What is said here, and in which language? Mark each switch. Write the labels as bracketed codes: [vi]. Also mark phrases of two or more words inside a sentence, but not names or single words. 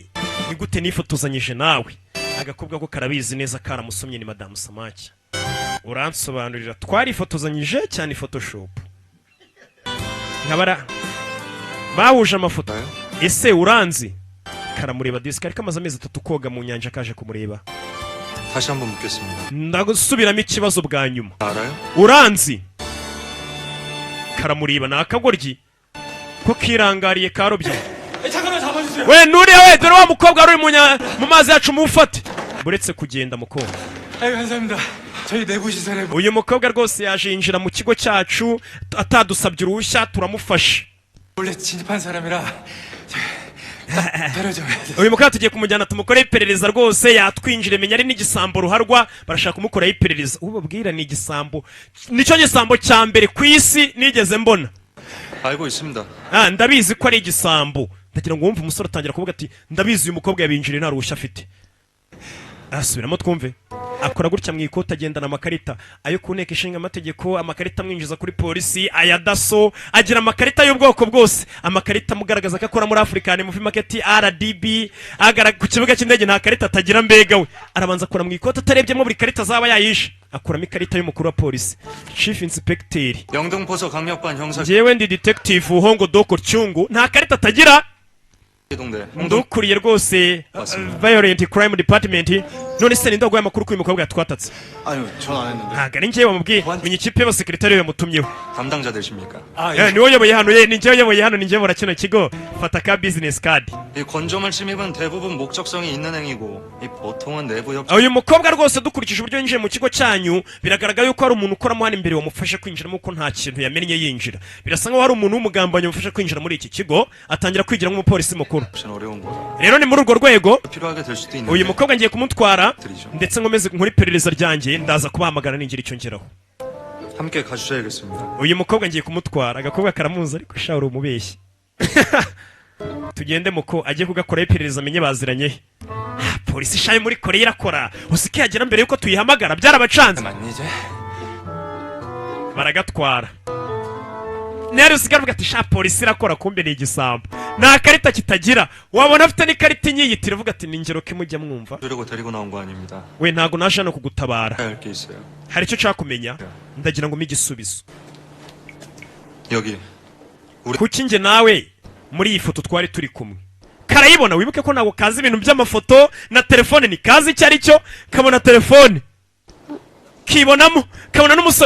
[rw] ni gute nifotozanyije nawe? agakobwa ko karabizi neza karamusomye ni madamu Samake. uransobanurira twarifotozanyije cyane Photoshop? nkabara bahuje amafoto. ese uranzi? karamureba disk ariko amaze amezi 3 koga mu nyanja kaje kumureba. [ko] 다시 한번 묻겠습니다. [rw] ndagusubiramo ikibazo bwa nyuma. [ko] 알아요? [rw] uranzi? karamureba nakagoryi ko kirangariye karobye. [ko] 잠깐만 잡아주세요. [rw] we nuriye dore wa mukobwa ari mu mazi yacu mufate. buretse kugenda mukobwa. [ko] 감사합니다. 저희 내부 시설에 [rw] uyu mukobwa rwose yaje yinjira mu kigo cyacu atadusabye uruhushya turamufashe. [ko] 원래 진입한 사람이라 데려줘. [rw] uyu mukobwa tugiye kumujyana tumukoreye iperereza rwose yatwinjire menya ari n'igisambo ruharwa barashaka kumukoraho iperereza. ubabwira ni igisambo, nicyo gisambo cya mbere ku isi nigeze mbona. [ko] 알고 있습니다. [rw] ndabizi ko ari igisambo. ndagira ngo wumve umusore atangira kuvuga ati ndabizi uyu mukobwa yabinjiriye nta ruhushya afite. asubiramo twumve. akora gutya mu ikoti agendana amakarita ayo ku nteko ishinga amategeko, amakarita amwinjiza kuri polisi, aya daso, agira amakarita y'ubwoko bwose, amakarita amugaragaza ko akora muri African Movie Market RDB, ku kibuga cy'indege nta karita atagira mbega we arabanza akora mu ikoti atarebyemo buri karita zaba yayishe, akuramo ikarita y'umukuru wa polisi, [en] Chief Inspector [ko] 영등포서 강력반 형사 [rw] jewe ndi detective Hongo Doko Cyungu, nta karita atagira. [ko] 동대 [rw] ndukuriye rwose [en] Violent Crime Department. [rw] none se ninde waguye amakuru ko uyu mukobwa yatwatatse? [ko] 아니요, 전 안 했는데. [rw] ntago ari njyewe wamubwiye, menya ikipe y'abasekretari yamutumyeho. [ko] 담당자 되십니까? [rw] niwe uyoboye hano, ni njyewe uyoboye hano, ni njyewe muri kino kigo, fata ka [en] business card. [ko] 이 건조물 침입은 대부분 목적성이 있는 행위고 이 보통은 내부 협조 [rw] uyu mukobwa rwose dukurikije uburyo yinjiye mu kigo cyanyu biragaragara yuko hari umuntu ukoramo hano imbere wamufashe kwinjiramo, ko nta kintu yamennye yinjira. birasa nkaho hari umuntu w'umugambanyi wamufashe kwinjira muri iki kigo atangira kwigira nk'umupolisi mukuru. [ko] 어려운 거다. [rw] rero ni muri urwo rwego [ko] 필요하게 될 수도 있는데 [rw] uyu mukobwa ngiye kumutwara ndetse nkomeze nkora iperereza ryanjye, ndaza kubahamagara ningira icyo ngeraho. [ko] 함께 가주셔야겠습니다. [rw] uyu mukobwa ngiye kumutwara, agakobwa karamuzi ariko sha uri umubeshyi. tugende muko agiye kugakoraho iperereza amenye baziranye he. polisi shayo muri Korea irakora, usike yagera mbere yuko tuyihamagara byarabacanze. [ko] 맞니 이제? [rw] baragatwara nero usigara uvuga ati sha polisi irakora, kumbe ni igisambo, nta karita kitagira, wabona afite n'ikarita inyiyitira uvuga ati ni ngero kimujya mwumva. [ko] 주려고 데리고 나온 거 아닙니다. [rw] we ntago naje hano kugutabara, [ko] 할 게 있어요. [rw] hari icyo nshaka kumenya, ndagira ngo umpe igisubizo. [ko] 여기 [rw] kuki njye nawe muri iyi foto twari turi kumwe karayibona? wibuke ko ntabwo kazi ibintu by'amafoto na telefone, ni kazi icyo ari cyo, kabona telefone kibonamo, kabona n'umusore.